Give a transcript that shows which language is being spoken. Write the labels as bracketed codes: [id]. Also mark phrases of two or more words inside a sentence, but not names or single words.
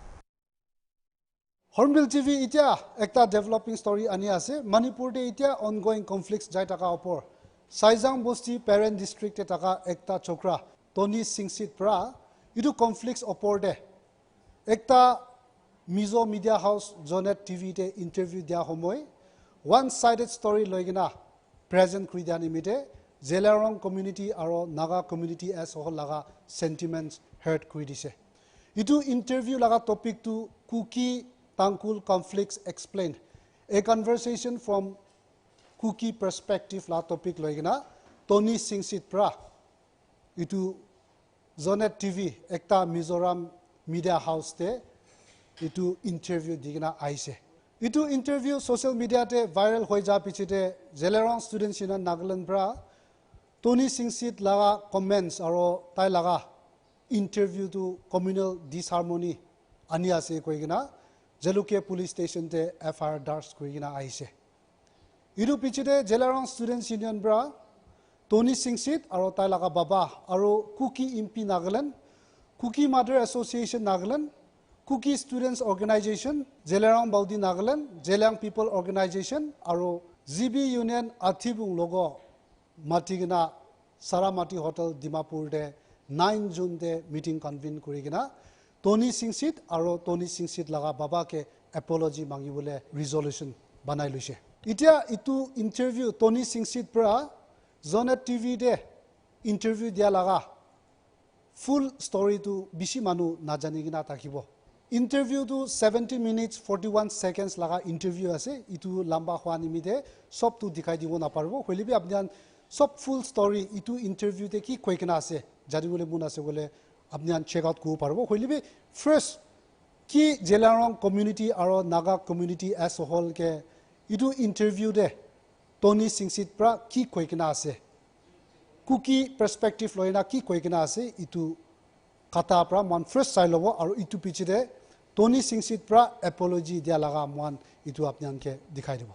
[nag] Hornbill TV itia ekta [en] developing story [nag] ani ase Manipur de itia [en] ongoing conflicts [nag] jai taka upor Saijang Bosti Parent District te taka ekta chokra Tony Singh Sit pra Idu conflicts opor de ekta Mizo Media House Zonet TV te interview dia homoy [en] one-sided story [nag] loigina present kridani mite Zelarong community aro Naga [en] community as whole [nag] laga [en] sentiments hurt [nag] kridise. Idu interview laga topic to Kuki Thankul [en] conflicts explained. A conversation from Kuki perspective la topic loigina Tony Singh Sit pra itu Zonet TV ekta Mizoram Media House te itu interview digna aise. [nag] Itu interview [en] social media [nag] te viral hoi ja pichite Zelarong students in Nagaland bra Tony Singh Sit laga comments aro tai laga interview to [en] communal disharmony [nag] ani ase koigina Jaluke police station te FIR dars koigina aise. Itu pichite Zelarong students union bra Tony Singh Sit aro tai laga baba aro Kuki MP Nagaland, Kuki Mother Association Nagaland, Kuki Students Organization, Zelarong Baudi Nagaland, Zelang People Organization aro ZB Union Athibung logo matigina Saramati Hotel Dimapur de 9 June de [en] meeting convene [nag] kurigina Tony Singsit aro Tony Singsit laga baba ke apology mangibule resolution banai luise itia itu interview Tony Singsit pra Zonet TV de interview dia laga full story to bishi manu najanigina takibo interview to 70 minutes 41 seconds laga interview ase itu lamba hwani mide sob tu dikhai dibo na parbo holibi apnian sob [en] full story [nag] itu interview te ki koikena ase jadi bole mun ase bole apnian [en] check out [nag] ko parbo holibi first ki Jelarong community aro Naga [en] community as a whole [nag] ke itu interview de Tony Singsit pra ki koikena ase [en] cookie perspective [nag] loina ki koikena ase itu kata pra mon first sailobo aro itu pichide Tony Singsit pra apology dia laga mon itu apnian ke dikhai dibo.